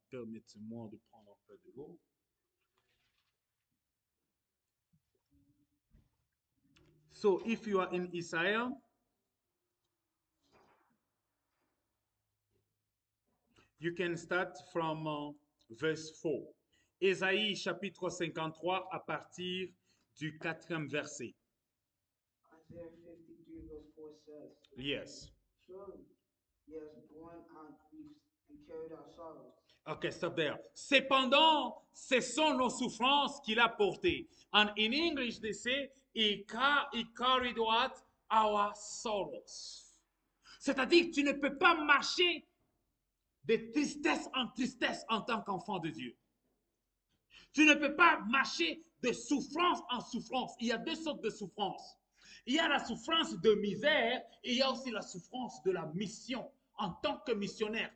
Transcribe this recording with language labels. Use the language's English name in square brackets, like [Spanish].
[French] Permettez-moi de prendre un peu de l'eau. [English] So if you are in Isaiah, you can start from verse 4. [French] Ésaïe chapitre 53 à partir du 4e verset. [English] Isaiah 53 verse 4 says, Yes. surely he has borne our griefs and carried our sorrows. Okay, stop there. [French] Cependant, ce sont nos souffrances qu'il a portées. [English] And in English, they say, he carried what? Our sorrows. [French] C'est-à-dire que tu ne peux pas marcher de tristesse en tant qu'enfant de Dieu. Tu ne peux pas marcher de souffrance en souffrance. Il y a deux sortes de souffrance. Il y a la souffrance de misère et il y a aussi la souffrance de la mission en tant que missionnaire.